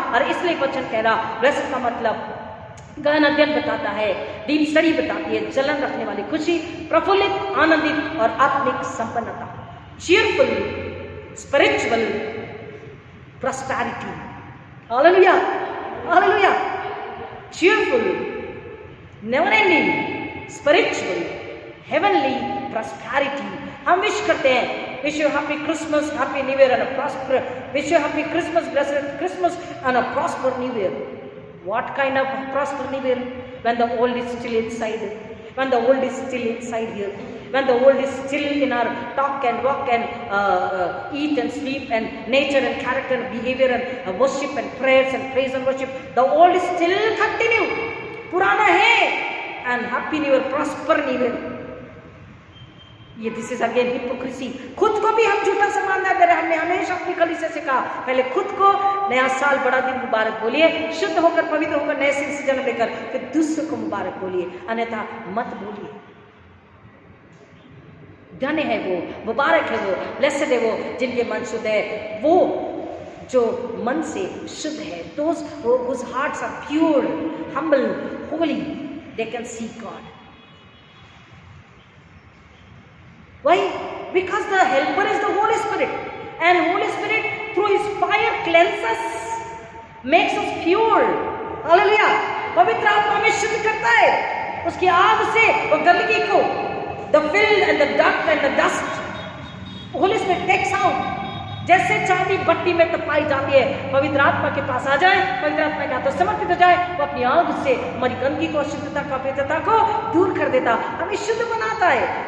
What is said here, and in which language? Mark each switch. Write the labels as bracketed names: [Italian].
[Hindi] और इसलिए वचन कह रहा, ब्लेस्ड का मतलब गहन अध्ययन बताता है, [English] deep study [Hindi] बताती है, जलन रखने वाली खुशी, प्रफुल्लित, आनंदित और आत्मिक संपन्नता, [English] Cheerful spiritual prosperity. Hallelujah, hallelujah. Cheerful, never ending spiritual heavenly prosperity. [Hindi] हम विश करते हैं, [English] wish you happy Christmas, happy New Year and a prosper, wish you happy Christmas, blessed Christmas and a prosper New Year. What kind of prosper New Year? When the old is still inside, when the old is still inside here, when the old is still in our talk and walk and eat and sleep and nature and character and behavior and worship and prayers and praise and worship, the old is still continue, [Hindi] पुराना है, [English] and happy New Year, prosper New Year. [Hindi] ये [English] This is again hypocrisy. [Hindi] खुद को भी हम झूठा सम्मान दे रहे हैं। हमने हमेशा अपनी कलीसिया से कहा, पहले खुद को नया साल बड़ा दिन मुबारक बोलिए, शुद्ध होकर पवित्र होकर नए सिर से जन्म लेकर, फिर दूसरों को मुबारक बोलिए, अन्यथा मत बोलिए। धन्य है वो, मुबारक है वो, ब्लेस्ड है वो जिनके मन शुद्ध है, वो जो मन से शुद्ध है, [English] Those whose hearts are pure, humble, holy, they can see God. Why? Because the helper is the Holy Spirit, and Holy Spirit through His fire cleanses us, makes us pure. Hallelujah! [Hindi] पवित्र आत्मा में शुद्ध करता है, उसकी आग से वो गंदगी को, [English] the filth and the dirt and the dust, Holy Spirit takes out. [Hindi] जैसे चांदी भट्टी में तपाई जाती है, पवित्र आत्मा के पास आ जाए, पवित्र आत्मा के हाथों समर्पित हो जाए, वो अपनी आग से हमारी गंदगी को, शुद्धता को, अपवित्रता को दूर कर देता, हमें शुद्ध बनाता है।